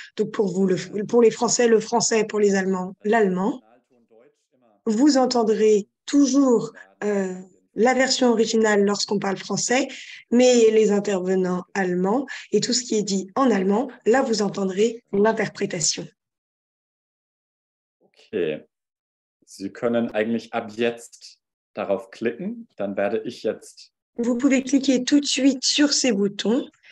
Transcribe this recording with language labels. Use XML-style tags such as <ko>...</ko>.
<fr>Donc pour vous, pour les Français, le français, pour les Allemands, l'allemand. Vous entendrez toujours la version originale lorsqu'on parle français, mais les intervenants allemands et tout ce qui est dit en allemand, là, vous entendrez l'interprétation. Okay.</fr> <de>Sie können eigentlich ab jetzt darauf klicken, dann werde ich jetzt.</de> <fr>Vous pouvez cliquer tout de suite sur ces boutons.</fr>